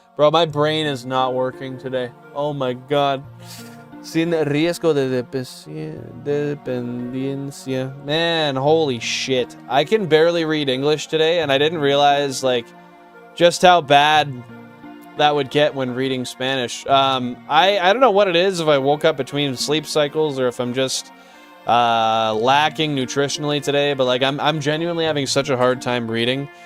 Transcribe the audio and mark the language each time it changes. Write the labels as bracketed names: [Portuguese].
[English] Bro, my brain is not working today. Oh my god. [Spanish] Sin riesgo de dependencia. [English] Man, holy shit. I can barely read English today, and I didn't realize, like, just how bad that would get when reading Spanish. I don't know what it is, if I woke up between sleep cycles or if I'm just lacking nutritionally today, but like I'm genuinely having such a hard time reading.